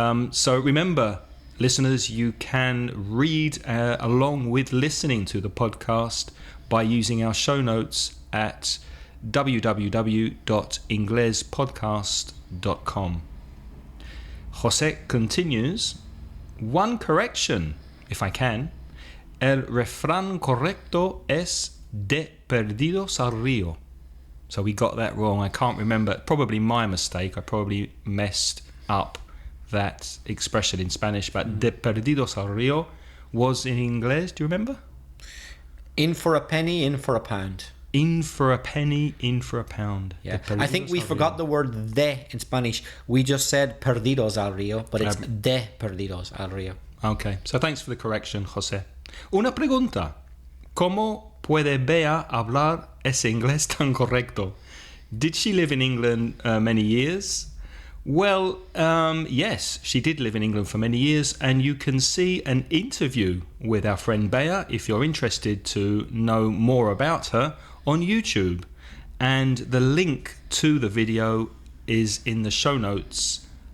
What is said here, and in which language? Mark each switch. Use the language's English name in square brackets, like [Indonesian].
[English] So remember, listeners, you can read along with listening to the podcast by using our show notes at www.inglespodcast.com. Jose continues, "One correction, if I can. [Spanish] El refrán correcto es de perdidos al río." [English] So we got that wrong. I can't remember. Probably my mistake. I probably messed up that expression in Spanish. But [Spanish] de perdidos al río [English] was in English. Do you remember? In for a penny, in for a pound. In for a penny, in for a pound. Yeah, I think we forgot the word de in Spanish. We just said [Spanish] perdidos al río, [English] but it's [Spanish] de perdidos al río. [English] Okay, so thanks for the correction, José. [Spanish] Una pregunta. ¿Cómo puede Bea hablar ese inglés tan correcto? [English] Did she live in England many years? Well, yes, she did live in England for many years, and you can see an interview with our friend Bea if you're interested to know more about her on YouTube. And the link to the video is in the show notes.